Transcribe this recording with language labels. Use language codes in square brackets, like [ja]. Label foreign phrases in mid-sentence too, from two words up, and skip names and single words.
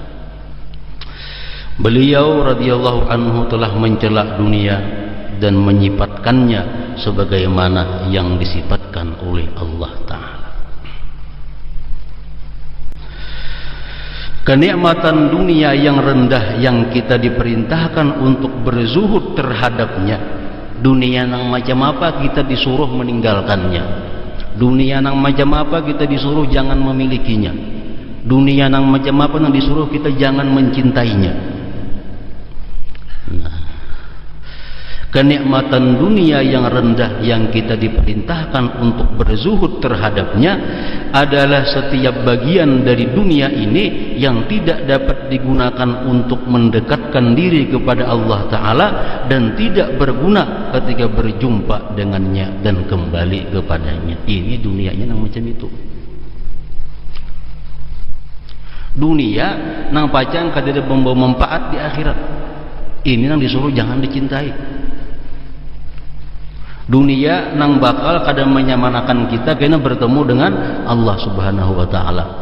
[id] Beliau [ar] radhiyallahu anhu [id] telah mencela dunia dan menyifatkannya sebagaimana yang disifatkan oleh Allah Ta'ala. Kenikmatan dunia yang rendah yang kita diperintahkan untuk berzuhud terhadapnya, dunia nang macam apa kita disuruh meninggalkannya, dunia nang macam apa kita disuruh jangan memilikinya, dunia nang macam apa nang disuruh kita jangan mencintainya. Nah, kenikmatan dunia yang rendah yang kita diperintahkan untuk berzuhud terhadapnya adalah setiap bagian dari dunia ini yang tidak dapat digunakan untuk mendekatkan diri kepada Allah Ta'ala dan tidak berguna ketika berjumpa dengannya dan kembali kepadanya. Ini dunianya yang macam itu. [bjn] Dunia nang pacang kada membawa manfaat di akhirat. Ini nang disuruh jangan dicintai. Dunia nang bakal kadang menyamanakan kita kena bertemu dengan Allah [ar] Subhanahu wa Ta'ala.